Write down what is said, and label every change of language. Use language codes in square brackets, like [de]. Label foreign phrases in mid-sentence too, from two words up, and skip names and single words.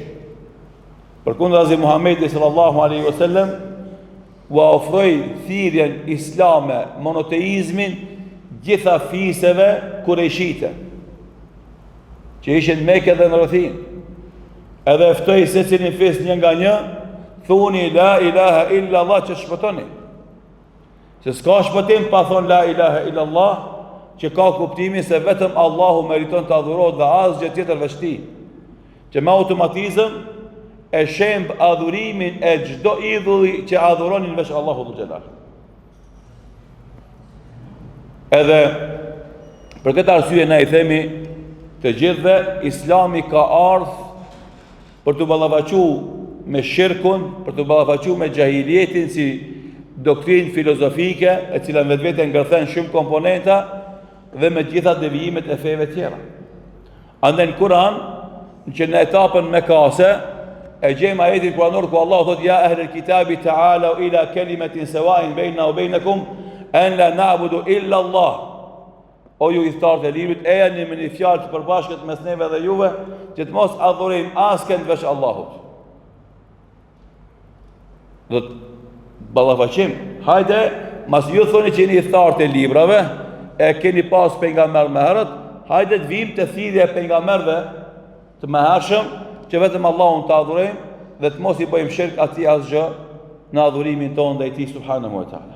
[sq] Përkundazi Muhamedi [ar] صلى الله عليه وسلم [sq] u ofroi thirrjen islame, monoteizmin gjitha fiseve kurejshite që ishin në Mekë dhe në rrethin. Edhe ftoi secilin fis një nga një, thuni [ar] لا إله إلا الله [sq] që shpëtoni. Se s'ka shpëtim pa thonë [ar] لا إله إلا الله, [sq] që ka kuptimin se vetëm Allahu meriton të adhurohet dhe asgjë tjetër veç tij. Që me automatizëm e shemb adhurimin e çdo idhulli që adhuronin veç Allahu [ar] ذو الجلال. [sq] Edhe për këtë arsye na i themi të gjithëve, Islami ka ardhur për të ballafaqu me shirkun, për të ballafaqu me gjahiljetin si doktrinë filozofike, e cila vetvete ngërthen shumë komponenta dhe me gjitha devijimet e feve tjera. Andaj në Kur'an, që në etapën mekase, e gjejmë ajetin kuranor ku Allah thot [ar] يا أهل الكتاب تعالوا إلى كلمة سواء بيننا وبينكم ألا نعبد إلا الله. [sq] O ju udhëtarët e librit, ejani me një fjalë të përbashkët mes neve dhe juve, që të mos adhurojmë askënd veç Allahut. Do të ballafaqim. Hajde, mas ju thoni që jeni udhëtarët e librave, e keni pas pejgamber më herët, hajde të vim të thirrja e pejgamberëve të mëhershëm, që vetëm Allahun të adhurojmë dhe të mos i bëjmë shirk atij asgjë në adhurimin tonë ndaj tij [ar] سبحانه وتعالى.